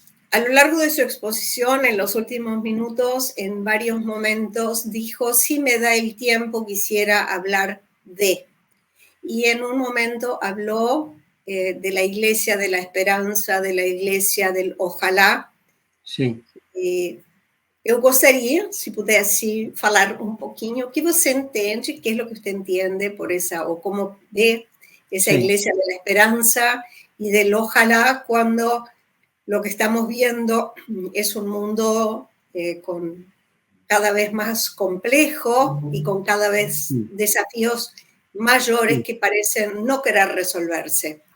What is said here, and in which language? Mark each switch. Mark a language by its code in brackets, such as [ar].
[es] A lo largo de su exposición, en los últimos minutos, en varios momentos, dijo, si me da el tiempo, quisiera hablar de. Y en un momento habló de la Iglesia de la Esperanza, de la Iglesia del Ojalá. Sí. [pt] Eu gostaria, se pudesse falar um pouquinho, o que você entende, que é o que você entende por essa, ou [es] como ve esa Sí. iglesia de la esperanza y del ojalá cuando lo que estamos viendo es un mundo con cada vez más complejo y con cada vez desafíos mayores que parecen no querer resolverse.